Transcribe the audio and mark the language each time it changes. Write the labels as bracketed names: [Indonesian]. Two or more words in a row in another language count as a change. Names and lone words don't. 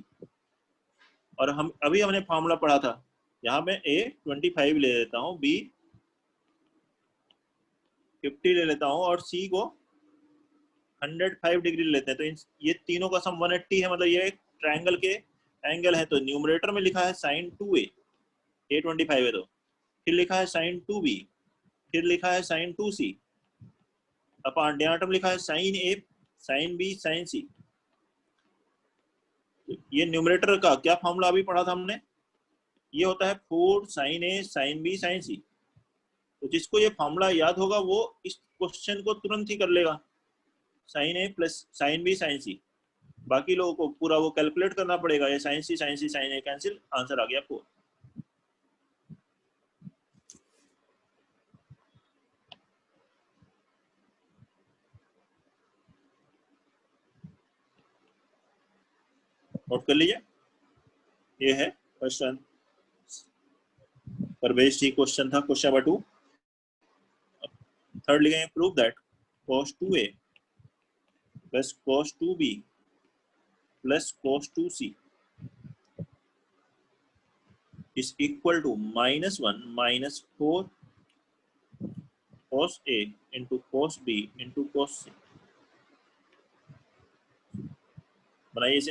[Hindi] और हम अभी हमने फार्मूला पढ़ा था, यहाँ मैं A25 ले लेता हूँ, B50 ले लेता हूँ और C को 105 डिग्री लेते हैं, तो ये तीनों का सम 180 है, मतलब ये एक ट्रायंगल के एंगल है। तो न्यूमरेटर में लिखा है sin 2A, A25 है तो, फिर लिखा है sin 2B, फिर लिखा है sin 2C, [English] upon denominator [Hindi] में लिखा है sin A, sin B, sin C। ये न्यूमरेटर का क्या फॉर्मूला अभी पढ़ा था हमने? ये होता है 4 sin A, sin B, sin C। तो जिसको ये फॉर्मूला याद होगा वो इस क्वेश्चन को तुरंत ही कर लेगा, [English] sin A plus sin B, sin C. [Hindi] बाकी लोगों को पूरा वो कैलकुलेट करना पड़ेगा। ये sin C, sin C, sin A कैंसिल, आंसर आ गया 4। नोट कर लीजिए, ये है क्वेश्चन। परवेश जी क्वेश्चन था, [English] question number [Hindi] 2। [English] थर्ड लिखेंगे, prove that cos 2A plus cos 2B plus cos 2C is equal to -1 minus 4 cos A into cos B into cos C. [Hindi] बनाइए इसे।